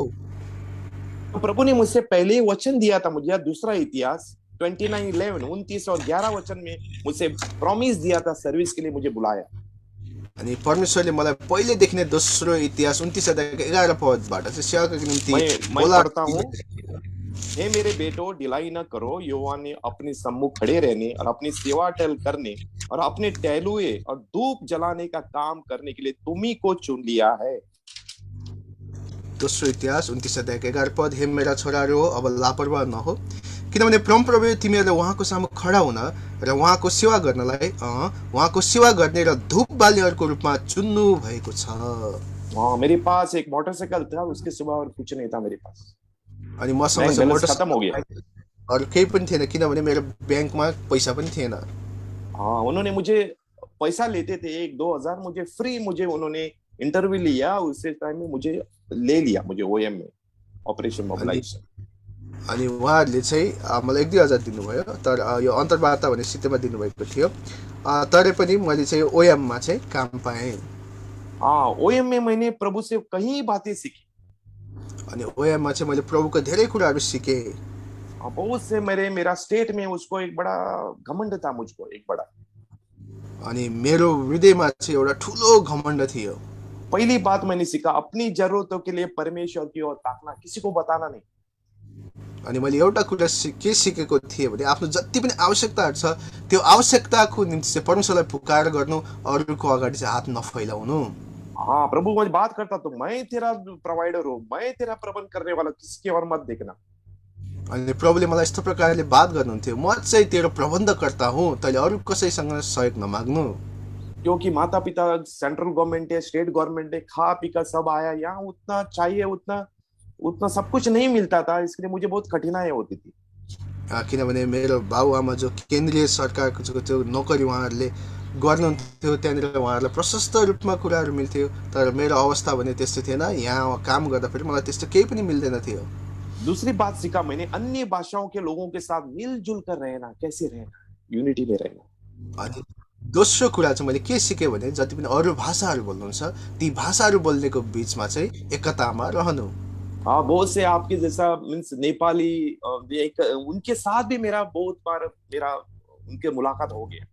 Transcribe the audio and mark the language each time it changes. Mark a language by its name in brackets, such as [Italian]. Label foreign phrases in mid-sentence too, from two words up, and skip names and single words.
[Hindi] तो प्रभु ने मुझसे पहले वचन दिया था मुझे, दूसरा इतिहास 29:11 29 और 11 वचन में मुझसे प्रॉमिस दिया था, सर्विस के लिए मुझे बुलाया। [Nepali] अनि परमेश्वरले मलाई पहिलेदेखि नै दोस्रो इतिहास 29:11 पदबाट चाहिँ सेवाको निम्ति [Hindi] मैं पढ़ता हूँ। हे मेरे बेटो, ढिलाई न करो, यहोवा ने अपने सम्मुख खड़े रहने और अपनी सेवा टहल करने और अपने टहलुए और धूप जलाने का काम करने के लिए तुम्ही को चुन लिया है। [Nepali] दोस्रो इतिहास 29:11 पद, हे मेरा छोराहरू, अब लापरवाह नहो, किनभने परमप्रभु तिमीहरूले उहाँको सामु खडा हुन र उहाँको सेवा गर्नलाई उहाँको सेवा गर्ने र धूप बाल्नेहरूको रूपमा चुन्नु भएको छ। [Hindi] मेरे पास एक मोटरसाइकल था, उसके सिवा और कुछ नहीं था मेरे पास। [Nepali] अनि मसँग चाहिँ [Hindi] बैलेंस खत्म हो गया, [Nepali] अरू केही पनि थिएन, किनभने मेरो ब्याङ्कमा पैसा पनि थिएन। [Hindi] उन्होंने मुझे पैसा लेते थे 1-2 हजार, मुझे फ्री, मुझे उन्होंने इंटरव्यू लिया, उसी टाइम में मुझे ले लिया, मुझे ओएम में ऑपरेशन मोबिलाइजेशन। [Nepali] अनि उहाँहरूले चाहिँ मलाई 1-2 हजार दिनुभयो, तर यो अन्तर्वार्ता भन्ने सित्तैमा दिनुभएको थियो, तरै पनि मैले चाहिँ ओएममा चाहिँ काम पाएँ। [Hindi] ओएम में मैंने प्रभु से कई बातें सीखी। [Nepali] अनि ओएममा चाहिँ मैले प्रभुको धेरै कुराहरू सिकेँ। [Hindi] बहुत से मेरा स्टेट में उसको एक बड़ा घमंड था, मुझको एक बड़ा। [Nepali] अनि मेरो हृदयमा चाहिँ एउटा ठुलो घमण्ड थियो। [Hindi] पहली बात मैंने सीखा, अपनी जरूरतों के लिए परमेश्वर की ओर ताकना, किसी को बताना नहीं। [Nepali] अनि मैले एउटा कुरा के सिकेको थिएँ भने आफ्नो जति पनि आवश्यकताहरू छ त्यो आवश्यकताको निम्ति चाहिँ परमेश्वरलाई पुकार गर्नु, अरूको अगाडि चाहिँ हात नफैलाउनु। [Hindi] प्रभु मुझे बात करता तो मैं तेरा प्रोवाइडर हूँ, मैं तेरा प्रबंध करने वाला, किसकी ओर मत देखना। [Nepali] अनि प्रभुले मलाई यस्तो प्रकारले बात गर्नुहुन्थ्यो, म चाहिँ तेरो प्रबन्धकर्ता हुँ, तैँले अरू कसैसँग सहयोग नमाग्नु। [Hindi] क्योंकि माता पिता [English] central government [Hindi] है, [English] state government [Hindi] है, खा पी कर सब आया, यहाँ उतना चाहिए उतना उतना सब कुछ नहीं मिलता था, इसलिए मुझे बहुत कठिनाई होती थी। [Nepali] किनभने मेरो बाबुआमा जो केन्द्रीय सरकारको त्यो नोकरी उहाँहरूले गर्नुहुन्थ्यो, त्यहाँनिर उहाँहरूलाई प्रशस्त रूपमा कुराहरू मिल्थ्यो, तर मेरो अवस्था भने त्यस्तो थिएन। यहाँ काम गर्दा फेरि मलाई त्यस्तो केही पनि मिल्दैन थियो। [Hindi] दूसरी बात सीखा मैंने, अन्य भाषाओं के लोगों के साथ मिलजुल कर रहना, कैसे रहना, यूनिटी में रहना। [Nepali] अनि दोस्रो कुरा चाहिँ मैले के सिकेँ भने, जति पनि अरू भाषाहरू बोल्नुहुन्छ ती भाषाहरू बोल्नेको बिचमा चाहिँ एकतामा रहनु। [Hindi] हाँ, बहुत से आपके जैसा मीन्स नेपाली उनके साथ भी मेरा बहुत बार मेरा उनके मुलाकात हो गया।